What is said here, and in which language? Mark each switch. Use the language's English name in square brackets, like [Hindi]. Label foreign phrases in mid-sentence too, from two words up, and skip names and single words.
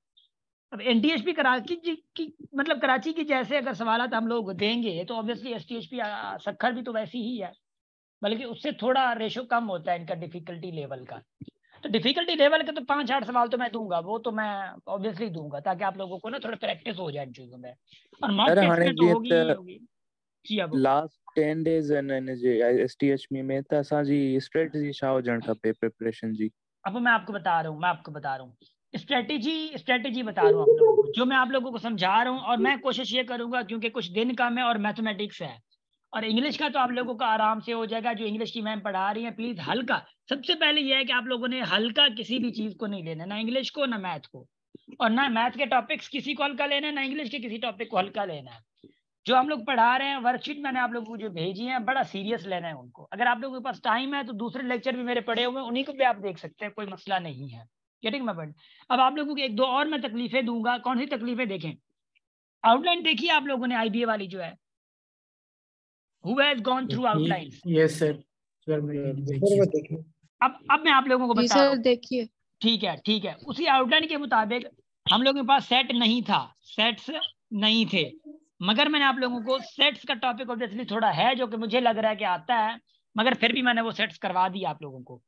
[Urdu] اب NTHP کراچی کی مطلب کراچی کی جیسے اگر سوال ہم لوگ دیں گے تو آبویسلی STHP سکھر بھی تو ویسی ہی ہے، بلکہ اس سے تھوڑا ریشو کم ہوتا ہے ان کا [English] difficulty level [Urdu] کا. تو [English] difficulty level [Urdu] کے تو 5-8 سوال تو میں دوں گا، وہ تو میں آبویسلی دوں گا تاکہ آپ لوگوں کو نا تھوڑا پریکٹس ہو جائے ان چیزوں میں. اور [English] mock test [Urdu] میں تو ہوگی ہی ہوگی. جی اب [English] last 10 days [Sindhi] इन जे STHP में त असांजी स्ट्रेटजी छा हुजण खपे प्रिपरेशन जी? [Urdu] اب میں آپ کو بتا رہا ہوں اسٹریٹیجی بتا رہا ہوں آپ لوگوں کو، جو میں آپ لوگوں کو سمجھا رہا ہوں. اور میں کوشش یہ کروں گا کیونکہ کچھ دن کا میں اور میتھمیٹکس ہے اور انگلش کا تو آپ لوگوں کا آرام سے ہو جائے گا. جو انگلش کی میم پڑھا رہی ہے پلیز ہلکا، سب سے پہلے یہ ہے کہ آپ لوگوں نے ہلکا کسی بھی چیز کو نہیں لینا، نہ انگلش کو نہ میتھ کو، اور نہ میتھ کے ٹاپکس کسی کو ہلکا لینا ہے، نہ انگلش کے کسی ٹاپک کو ہلکا لینا ہے. جو ہم لوگ پڑھا رہے ہیں ورک شیٹ میں نے آپ لوگوں کو جو بھیجی ہے بڑا سیریس لینا ہے ان کو. اگر آپ لوگوں کے پاس ٹائم ہے تو دوسرے لیکچر بھی میرے پڑھے ہوئے انہی کو بھی آپ دیکھ سکتے ہیں، کوئی مسئلہ نہیں ہے. [English] getting my point? [Urdu] اب آپ لوگوں کو 1-2 اور میں تکلیفیں دوں گا. کون سی تکلیفیں؟ دیکھیں آؤٹ لائن دیکھیے آپ لوگوں نے IBA والی جو ہے, [English] Who has gone through outlines? Yes sir. [Urdu] اب میں آپ لوگوں کو بتا رہا ہوں, دیکھیے ٹھیک ہے اسی آؤٹ لائن کے مطابق ہم لوگوں کے پاس سیٹ نہیں تھا، سیٹس نہیں تھے، مگر میں نے آپ لوگوں کو سیٹس کا ٹاپک آبویسلی تھوڑا ہے جو کہ مجھے لگ رہا ہے کہ آتا ہے، مگر پھر بھی میں نے وہ سیٹس کروا دیا آپ لوگوں کو.